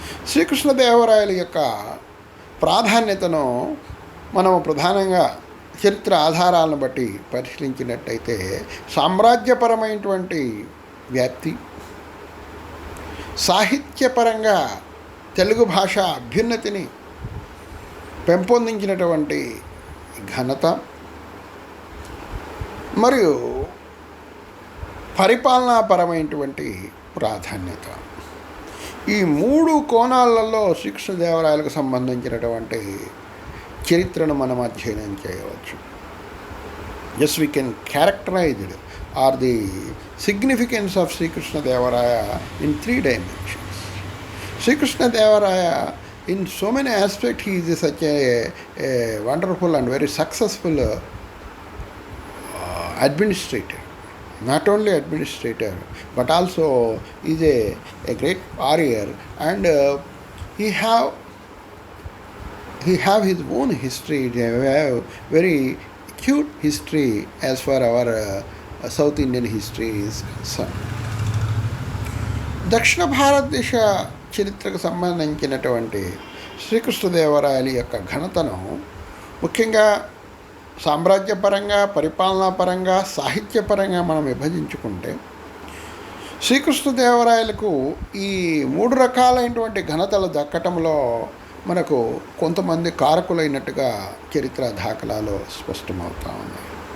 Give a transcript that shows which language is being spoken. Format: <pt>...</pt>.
<te>శ్రీకృష్ణదేవరాయల యొక్క ప్రాధాన్యతను మనము ప్రధానంగా చరిత్ర ఆధారాలను బట్టి పరిశీలించినట్టయితే సామ్రాజ్యపరమైనటువంటి వ్యాప్తి, సాహిత్యపరంగా తెలుగు భాష అభ్యున్నతిని పెంపొందించినటువంటి ఘనత, మరియు పరిపాలనాపరమైనటువంటి ప్రాధాన్యత. ఈ 3 కోణాలలో శ్రీకృష్ణదేవరాయలకు సంబంధించినటువంటి చరిత్రను మనం అధ్యయనం చేయవచ్చు.</te> <en>Yes, we can characterize it or the significance of Sri Krishna Devaraya in 3 dimensions. Sri Krishna Devaraya, in so many aspects, he is such a wonderful and very successful administrator. Not only administrator, but also is a great warrior, and he have his own history. They have very acute history as far our South Indian history is concerned.</en> <te>దక్షిణ భారతదేశ చరిత్రకు సంబంధించినటువంటి శ్రీకృష్ణదేవరాయల యొక్క ఘనతను ముఖ్యంగా సామ్రాజ్యపరంగా, పరిపాలనాపరంగా, సాహిత్యపరంగా మనం విభజించుకుంటే శ్రీకృష్ణదేవరాయలకు ఈ 3 రకాలైనటువంటి ఘనతలు దక్కటంలో మనకు కొంతమంది కారకులైనట్టుగా చరిత్ర దాఖలాలు స్పష్టమవుతూ ఉన్నాయి.</te>